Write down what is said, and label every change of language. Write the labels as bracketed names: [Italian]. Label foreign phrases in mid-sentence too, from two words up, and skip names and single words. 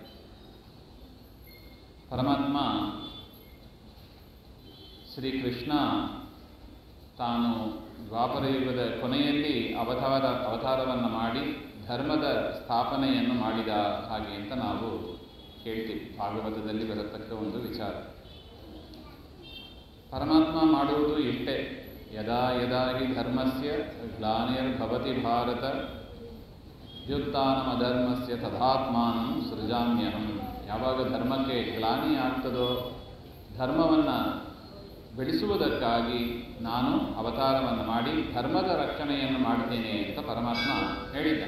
[Kannada] ಪರಮಾತ್ಮ ಶ್ರೀಕೃಷ್ಣ ತಾನು ದ್ವಾಪರ ಯುಗದ ಕೊನೆಯಲ್ಲಿ ಅವತಾರವನ್ನು ಮಾಡಿ ಧರ್ಮದ ಸ್ಥಾಪನೆಯನ್ನು ಮಾಡಿದ ಹಾಗೆ ಅಂತ ನಾವು ಕೇಳ್ತೀವಿ. ಭಾಗವತದಲ್ಲಿ ಬರತಕ್ಕ ಒಂದು ವಿಚಾರ. ಪರಮಾತ್ಮ ಮಾಡುವುದು ಇಷ್ಟೇ. [Sanskrit] ಯದಾ ಯದಾ ಹಿ ಧರ್ಮಸ್ಯ ಗ್ಲಾನಿರ್ಭವತಿ ಭಾರತ ವ್ಯುತ್ಥಾನಮಧರ್ಮಸ್ಯ ತಥಾತ್ಮಾನಂ ಸೃಜಾಮ್ಯಹಂ. [Kannada] ಯಾವಾಗ ಧರ್ಮಕ್ಕೆ ಗ್ಲಾನಿ ಆಗ್ತದೋ, ಧರ್ಮವನ್ನು ಬೆಳೆಸುವುದಕ್ಕಾಗಿ ನಾನು ಅವತಾರವನ್ನು ಮಾಡಿ ಧರ್ಮದ ರಕ್ಷಣೆಯನ್ನು ಮಾಡ್ತೇನೆ ಅಂತ ಪರಮಾತ್ಮ ಹೇಳಿದ್ದ.